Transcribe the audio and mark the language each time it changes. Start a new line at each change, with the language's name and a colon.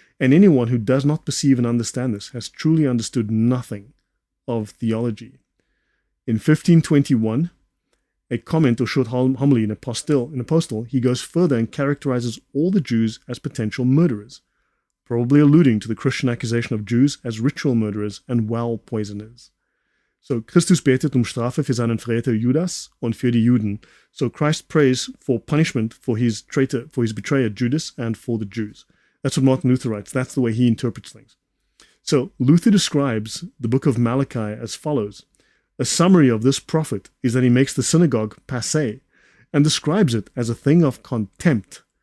English: And anyone who does not perceive and understand this has truly understood nothing of theology. In 1521, a comment or short homily in Apostle, he goes further and characterizes all the Jews as potential murderers, probably alluding to the Christian accusation of Jews as ritual murderers and well poisoners.
German: So Christus betet Strafe für seinen Verräter Judas und für die Juden.
English: So Christ prays for punishment for his betrayer Judas and for the Jews. That's what Martin Luther writes. That's the way he interprets things. So Luther describes the book of Malachi as follows. A summary of this prophet is that he makes the synagogue passé and describes it as a thing of contempt.